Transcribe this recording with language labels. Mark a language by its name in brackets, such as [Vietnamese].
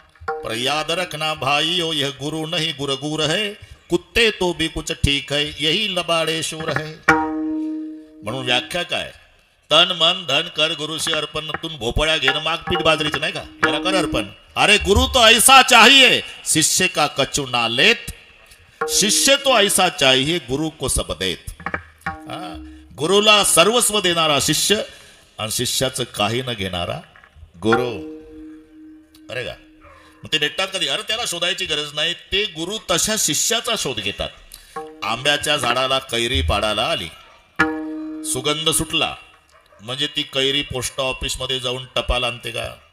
[Hindi] पर याद रखना भाइयों यह गुरु नहीं गुरगुर है, कुत्ते तो भी कुछ ठीक है, यही लबाडे शूर है. [Marathi] म्हणून व्याख्या काय, तन मन धन कर गुरुशी अर्पण. तुम भोपळ्या घेणं माग पीठ बाजरीचं नाही का, याला कर अर्पण. [Hindi] अरे गुरु तो ऐसा चाहिए शिष्य का कछु ना लेत, शिष्य तो ऐसा चाहिए गुरु को सब देत. [Marathi] गुरुला सर्वस्व देणारा शिष्य आणि शिष्याचं काही न घेणारा गुरु. अरे का मग ते भेटतात कधी? अरे त्याला शोधायची गरज नाही, ते गुरु तशा शिष्याचा शोध घेतात. आंब्याच्या झाडाला कैरी पाडायला आली, सुगंध सुटला म्हणजे ती कैरी पोस्ट ऑफिस मध्ये जाऊन टपाल आणते का?